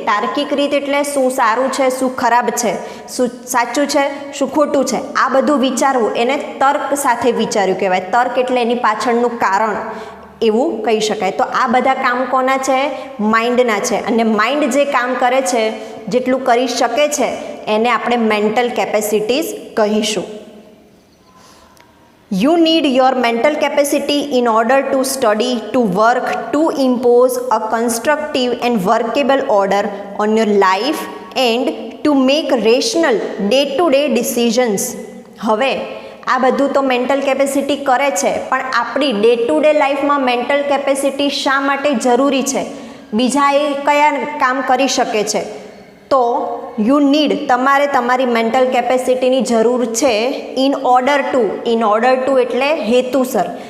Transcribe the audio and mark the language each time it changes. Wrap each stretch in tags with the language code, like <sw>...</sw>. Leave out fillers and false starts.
<gu>તાર્કિક રીતે એટલે શું સારું છે, શું ખરાબ છે, શું સાચું છે, શું ખોટું છે, આ બધું વિચારવું એને તર્ક સાથે વિચાર્યું કહેવાય. તર્ક એટલે એની પાછળનું કારણ એવું કહી શકાય. તો આ બધા કામ કોના છે? માઇન્ડના છે. અને માઇન્ડ જે કામ કરે છે, જેટલું કરી શકે છે, એને આપણે મેન્ટલ કેપેસિટીઝ કહીશું.</gu> <en>You need your mental capacity in order to study, to work, to impose a constructive and workable order on your life and to make rational day-to-day decisions.</en> <gu>હવે આ બધું તો મેન્ટલ કેપેસિટી કરે છે, પણ આપણી ડે ટુ ડે લાઈફમાં mental capacity શા માટે જરૂરી છે? બીજા એ કયા કામ કરી શકે છે? તો</gu> <en>you need,</en> <gu>તમારે તમારી મેન્ટલ કેપેસિટીની જરૂર છે</gu> <en>in order to</en> <gu>એટલે હેતુસર.</gu>